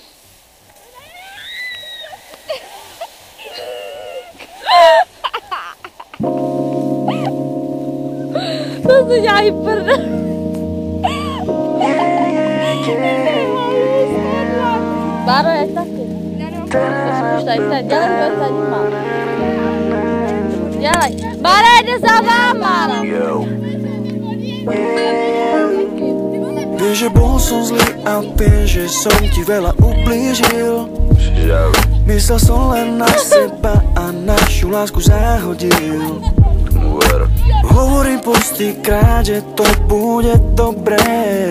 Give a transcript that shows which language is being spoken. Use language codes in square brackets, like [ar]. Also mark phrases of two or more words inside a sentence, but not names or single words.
[cs] To se dělají prdel. Báro je taky. Už tady se dělej, kdo za nima. Dělej. Bára jde za váma. [sk] Viem, že bol som zlý a viem, že som ti veľa ublížil. Myslel som len na seba a našu lásku zahodil. Hovorím postýkrát, že to bude dobré.